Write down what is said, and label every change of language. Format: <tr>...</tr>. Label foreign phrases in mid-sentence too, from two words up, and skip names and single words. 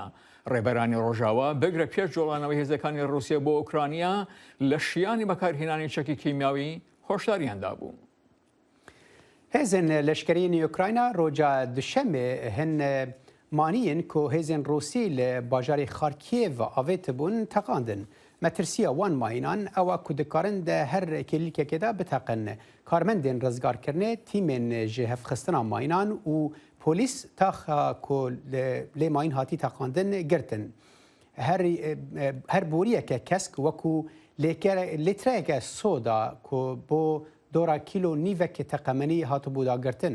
<ckb>ڕێبەرانی ڕۆژاوە بگرە پێش جۆڵانەوەی هێزەکانی رووسیا بۆ ئوکرانیا لە شیانی بەکارهێنانی چەکی کیمیاوی هۆشداریاندا بوو.</ckb> <ku>هێزن لەشکرین ئوکراینا ڕۆژە دوشەمێ هەن مانیین کو هێزن رووسی لە باژارێ خارکیێڤ ئاوێتە بوون تەقاندن. مەترسیە وان ماینان ئەوە کو دikarin de her kêlîkekê bitaqin. Karmendên rizgarkirinê tîmên ji hevxistina maynan û polîs taxa ku lê mayîn hatî teqandin girtin. Her boriyeke kesk wekû lêtreyeke soda ku bo dora kîlo nîvekê teqemenî hatibû dagirtin.</ku>